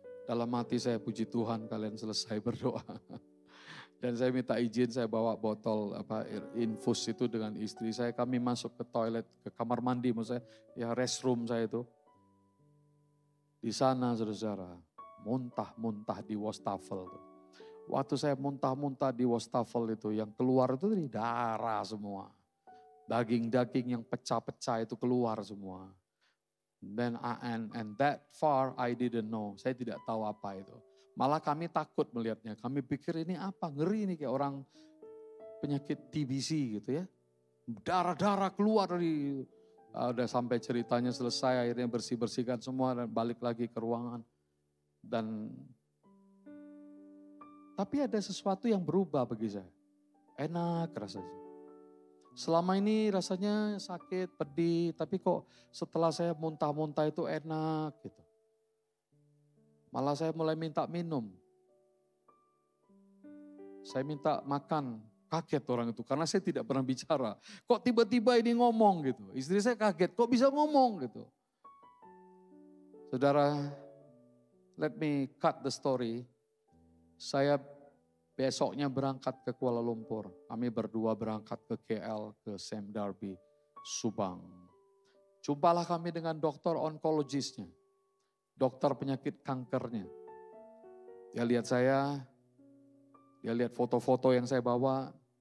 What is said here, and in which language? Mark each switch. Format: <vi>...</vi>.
<id>Dalam hati saya puji Tuhan kalian selesai berdoa. Dan saya minta izin, saya bawa botol infus itu dengan istri saya. Kami masuk ke toilet, ke kamar mandi maksud saya, ya restroom saya itu. Di sana saudara-saudara, muntah-muntah di wastafel. Waktu saya muntah-muntah di wastafel itu, yang keluar itu dari darah semua. Daging-daging yang pecah-pecah itu keluar semua.</id> <en>And that far I didn't know.</en> <id>Saya tidak tahu apa itu. Malah kami takut melihatnya. Kami pikir ini apa? Ngeri ini kayak orang penyakit TBC gitu ya. Darah-darah keluar dari... Udah sampai ceritanya selesai, akhirnya bersih-bersihkan semua dan balik lagi ke ruangan. Tapi ada sesuatu yang berubah bagi saya. Enak rasanya. Selama ini rasanya sakit, pedih, tapi kok setelah saya muntah-muntah itu enak gitu. Malah saya mulai minta minum. Saya minta makan, kaget orang itu karena saya tidak pernah bicara. Kok tiba-tiba ini ngomong gitu. Istri saya kaget, kok bisa ngomong gitu. Saudara,</id> <en>let me cut the story.</en> <id>Saya besoknya berangkat ke Kuala Lumpur. Kami berdua berangkat ke KL, ke Sam Darby, Subang. Jumpalah kami dengan dokter onkologisnya. Dokter penyakit kankernya. Dia lihat saya, dia lihat foto-foto yang saya bawa.</id>